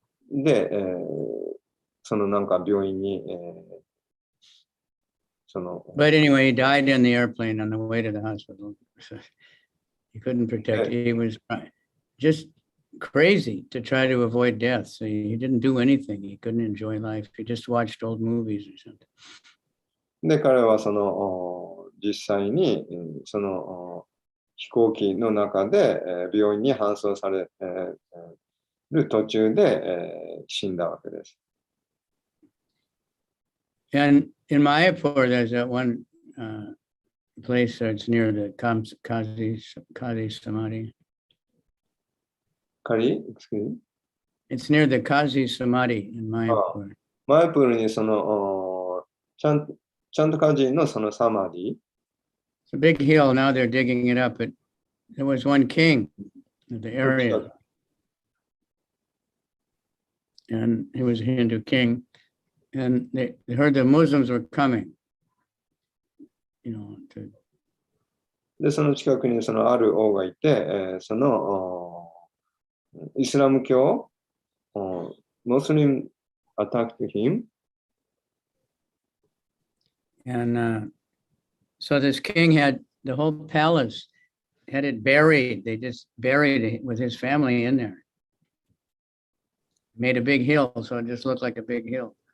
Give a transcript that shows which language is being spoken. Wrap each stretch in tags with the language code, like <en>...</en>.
<ja>で、そのなんか病院に、その。</ja> <en>But anyway, he died in the airplane on the way to the hospital. He couldn't protect. He was just crazy to try to avoid death. So he didn't do anything. He couldn't enjoy life. He just watched old movies or something. で、彼はその実際にその飛行機の中で病院に搬送される途中で死んだわけです。 And in Mayapur, there's that one place that's near the Kazi Samadhi. Kari? Excuse me? It's near the Kazi Samadhi in Mayapur.</en> <ja>マイプールにその、ちゃんと歌人のそのサマディ、</ja> <en>It's a big hill. Now they're digging it up. But there was one king of the area, and he was a Hindu king. And they heard the Muslims were coming, to.</en> <ja>で、その近くにそのある王がいて、そのイスラム教、</ja> <en>Muslim attacked him. And so this king had the whole palace, had it buried. They just buried it with his family in there. Made a big hill, so it just looked like a big hill.</en>